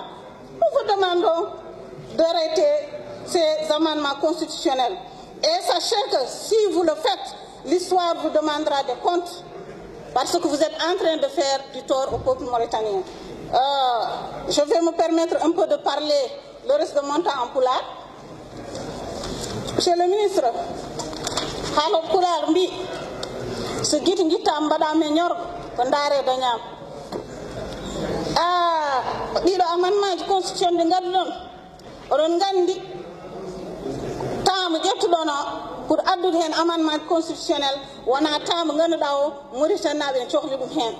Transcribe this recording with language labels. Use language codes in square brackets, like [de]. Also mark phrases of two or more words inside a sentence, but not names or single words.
[fr] Nous vous demandons d'arrêter ces amendements constitutionnels. Et sachez que si vous le faites, l'histoire vous demandera des comptes, parce que vous êtes en train de faire du tort au peuple mauritanien. Je vais me permettre un peu de parler le reste de mon temps en pulaar. Monsieur le ministre, [ff] haalo pulaar mbi so guiti guitta mbaɗame ñorgo ko ndaarede ñaam ɗiɗo [fr] amendement constitution [ff] ɗi ngadduɗon oɗon nganndi taamo ƴettuɗon o pour addude heen [fr] amendement constitutionnel [ff] wona taamo ngannduɗaa o Mauritanie en cohli ɗum heen.